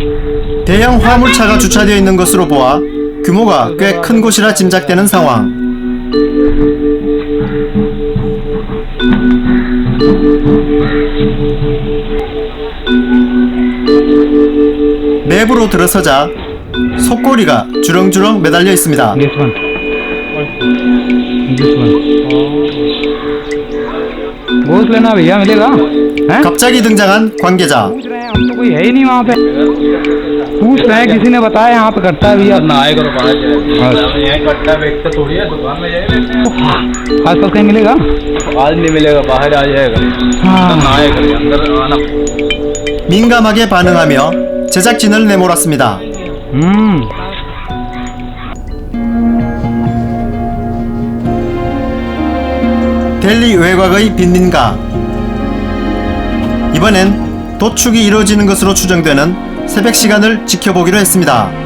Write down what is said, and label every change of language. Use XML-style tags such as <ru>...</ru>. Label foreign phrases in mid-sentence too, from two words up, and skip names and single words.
<ko>대형 화물차가 주차되어 있는 것으로 보아 규모가 꽤 큰 곳이라 짐작되는 상황. 내부로 들어서자 속꼬리가 주렁주렁 매달려 있습니다.</ko> <en>This one. This one.</en> <hi>गोश्त लेना भैया मिलेगा हैं?</hi> <ko>갑자기 등장한 관계자.</ko> <hi>पूछ रहे हैं हम तो कोई है ही नहीं वहाँ पे पूछ रहे हैं किसी ने बताया यहाँ पे करता है भैया ना आए करो बाहर यहाँ कट्टा बेचते थोड़ी है दुकान में जाए आसपास कहीं मिलेगा आज नहीं मिलेगा बाहर आ जाएगा ना आए करो अंदर आना</hi> <ko>민감하게 반응하며 제작진을 내몰았습니다. 델리 외곽의 빈민가. 이번엔 도축이 이루어지는 것으로 추정되는 새벽 시간을 지켜보기로 했습니다.</ko>